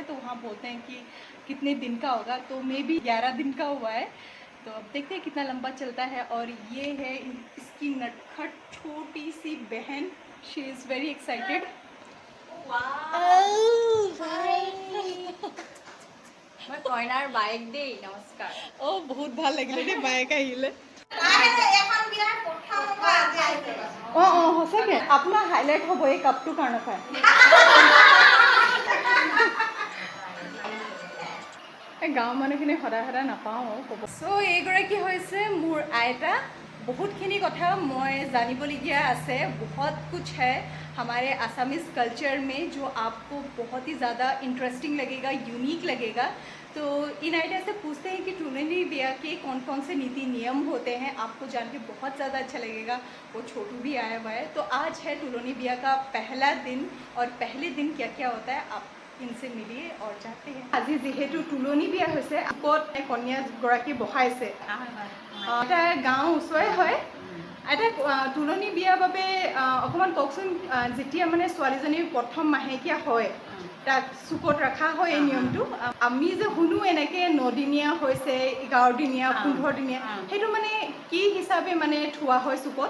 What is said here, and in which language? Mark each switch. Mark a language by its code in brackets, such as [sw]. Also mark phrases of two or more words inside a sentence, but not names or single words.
[hi] तो वहाँ बोलते हैं कि कितने दिन का होगा तो मे बी 11 दिन का हुआ है। तो अब देखते हैं कितना लंबा चलता है। और ये है इसकी नटखट छोटी सी बहन। [en] She is very excited. [as] मैं कইনাৰ বাইক দেই নমস্কাৰ। ओ बहुत ভাল লাগিলে দেই বাইক আহিলে। সঁচাকৈ আপোনাৰ হাইলাইট হ'ব এই কাপটোৰ কাৰণে পায়। গাঁৱৰ মানুহখিনি সদায় সদায় নাপাওঁ ক'ব। চ' এইগৰাকী হৈছে মোৰ আইতা। বহুতখিনি কথা মই জানিবলগীয়া আছে। [hi] बहुत कुछ है हमारे [en] Assamese culture [hi] में जो आपको बहुत ही ज़्यादा इंटरेस्टिंग लगेगा, यूनिक लगेगा। तो इन आइडिया से पूछते हैं कि तुलनी बिया के कौन कौन से नीति नियम होते हैं। आपको जान के बहुत ज़्यादा अच्छा लगेगा। वो छोटू भी आया हुआ है। तो आज है तुलनी बिया का पहला दिन और पहले दिन क्या क्या होता है आप इनसे मिलिए और जानते हैं। [as] আজি যেহেতু তুলনি বিয়া হৈছে আগত কন্যাগৰাকী বহাইছে এটা গাঁও ওচৰে হয়। এটা তুলনি বিয়াৰ বাবে অকণমান কওকচোন যেতিয়া মানে ছোৱালীজনীৰ প্ৰথম মাহেকীয়া হয় তাক চুকত ৰখা হয় এই নিয়মটো। আমি যে শুনো এনেকৈ 9 দিনীয়া হৈছে 11 দিনীয়া 15 দিনীয়া সেইটো মানে কি হিচাপে মানে থোৱা হয় চুকত?